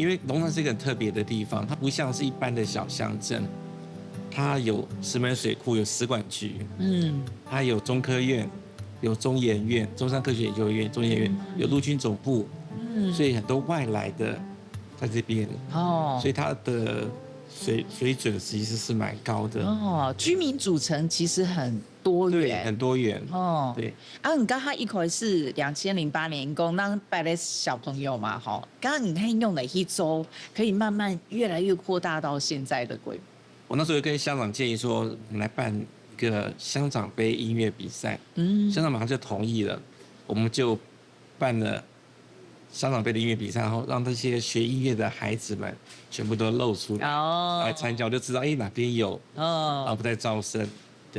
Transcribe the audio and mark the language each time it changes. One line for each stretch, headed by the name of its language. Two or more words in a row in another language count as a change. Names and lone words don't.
Chinese: 因為龍潭是一個很特別的地方，它不像是一般的小鄉鎮，它有石門水庫，有使館局，它有中科院，有中研院，中山科學研究院，中研院有陸軍總部，所以很多外來的在這邊，所以它的水準其實是蠻高的。居民組成其實很多元，對，很多元。對。你剛剛一開始2008年講讓帶來小朋友嘛，剛剛你可以用哪一周可以慢慢越來越擴大到現在的規模？我那時候跟鄉長建議說，我們來辦一个乡长杯音乐比赛，乡长马上就同意了，我们就办了乡长杯的音乐比赛，然后让这些学音乐的孩子们全部都露出来参加，我就知道哪边有不在招生，对。